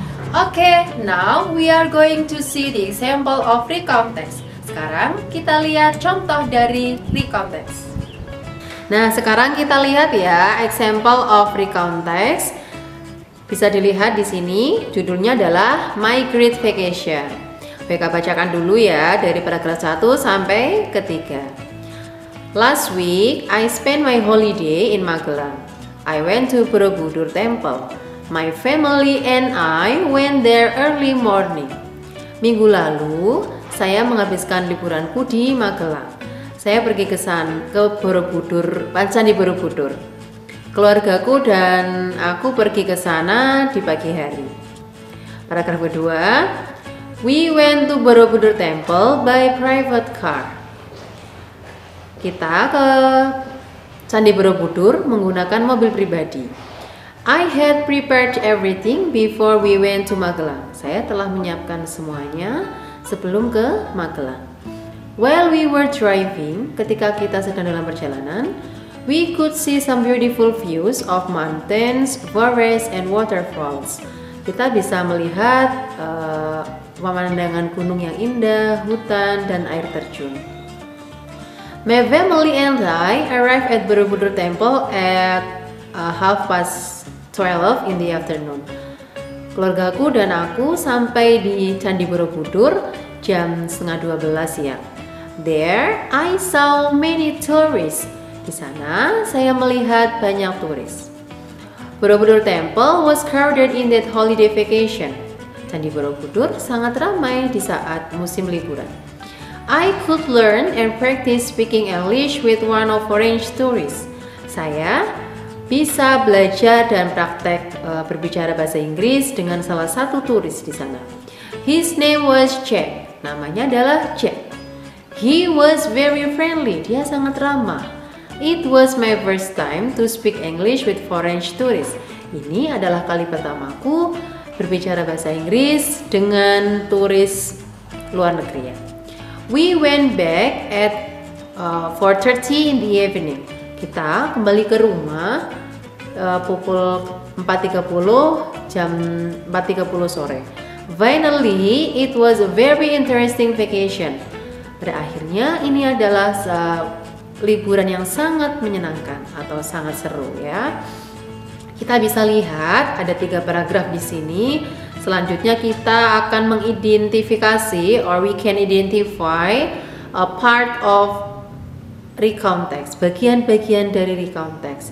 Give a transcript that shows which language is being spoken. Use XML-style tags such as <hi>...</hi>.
<en>Okay, now we are going to see the example of recount text.</en> <id>Sekarang kita lihat contoh dari recount text. Nah, sekarang kita lihat ya</id> <en>example of recount text.</en> <id>Bisa dilihat di sini, judulnya adalah My Great Vacation. BK bacakan dulu ya dari paragraf 1 sampai ketiga.</id> <en>Last week, I spent my holiday in Magelang. I went to Borobudur Temple. My family and I went there early morning.</en> <id>Minggu lalu, saya menghabiskan liburanku di Magelang. Saya pergi ke Borobudur, Candi Borobudur. Keluargaku dan aku pergi ke sana di pagi hari. Paragraf kedua,</id> <en>we went to Borobudur Temple by private car.</en> <id>Kita ke Candi Borobudur menggunakan mobil pribadi.</id> <en>I had prepared everything before we went to Magelang.</en> <id>Saya telah menyiapkan semuanya sebelum ke Magelang.</id> <en>While we were driving,</en> <id>ketika kita sedang dalam perjalanan,</id> <en>we could see some beautiful views of mountains, forests, and waterfalls.</en> <id>Kita bisa melihat pemandangan gunung yang indah, hutan, dan air terjun.</id> <en>My family and I arrived at Borobudur Temple at 12:30 in the afternoon.</en> <id>Keluargaku dan aku sampai di Candi Borobudur jam 11:30 siang.</id> <en>There, I saw many tourists.</en> <id>Di sana, saya melihat banyak turis.</id> <en>Borobudur Temple was crowded in that holiday vacation.</en> <id>Candi Borobudur sangat ramai di saat musim liburan.</id> <en>I could learn and practice speaking English with one of foreign tourists.</en> <id>Saya bisa belajar dan praktek berbicara bahasa Inggris dengan salah satu turis di sana.</id> <en>His name was Jack.</en> <id>Namanya adalah Jack.</id> <en>He was very friendly.</en> <id>Dia sangat ramah.</id> <en>It was my first time to speak English with foreign tourists.</en> <id>Ini adalah kali pertamaku berbicara bahasa Inggris dengan turis luar negeri ya.</id> <en>We went back at 4:30 in the evening.</en> <id>Kita kembali ke rumah pukul 4:30 jam 4:30 sore.</id> <en>Finally, it was a very interesting vacation.</en> <id>Pada akhirnya ini adalah liburan yang sangat menyenangkan atau sangat seru ya. Kita bisa lihat ada 3 paragraf di sini. Selanjutnya kita akan mengidentifikasi</id> <en>or we can identify a part of recount text,</en> <id>bagian-bagian dari recount text.</id>